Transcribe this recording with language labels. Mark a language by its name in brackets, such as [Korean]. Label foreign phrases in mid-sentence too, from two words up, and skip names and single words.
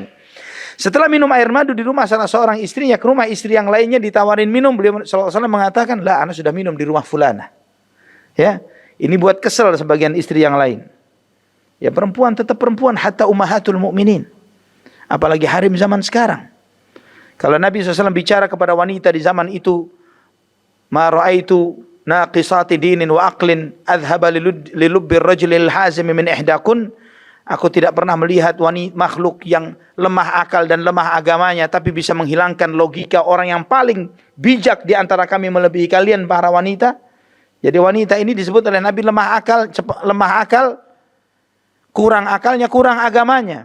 [Indonesian] Setelah minum air madu di rumah salah seorang istrinya, ke rumah istri yang lainnya ditawarin minum, beliau SAW mengatakan, lah, ana sudah minum di rumah fulana. Ya, ini buat kesel sebagian istri yang lain. Ya, perempuan tetap perempuan, [Arabic] حتى أمهات المؤمنين. [Indonesian] Apalagi harim zaman sekarang. Kalau Nabi SAW bicara kepada wanita di zaman itu, [Arabic] ما رأيت ناقصات دين وعقل أذهب للب الرجل الحازم من إحداكن. [Indonesian] Aku tidak pernah melihat wanita makhluk yang lemah akal dan lemah agamanya, tapi bisa menghilangkan logika orang yang paling bijak di antara kami melebihi kalian para wanita. Jadi wanita ini disebut oleh Nabi lemah akal, kurang akalnya, kurang agamanya.